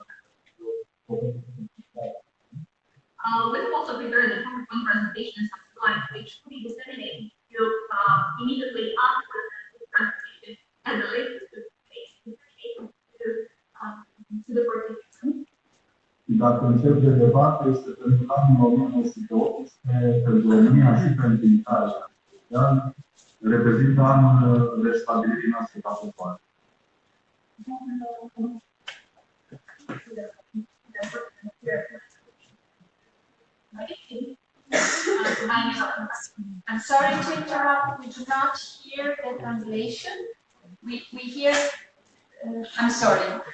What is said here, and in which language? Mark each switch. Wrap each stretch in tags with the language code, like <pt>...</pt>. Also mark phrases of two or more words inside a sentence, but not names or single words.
<en>We've also prepared a PowerPoint presentation and some slides which will be disseminated to immediately after the presentation as a link to the participants.</en> <ro>Dacă încep de dezbatere, este pentru anul 1918 pentru România și pentru Italia. Dar reprezintă anul restabilirii noastre ca popoare.</ro> <en>I'm sorry to interrupt. We do not hear the translation. We hear. I'm sorry.</en>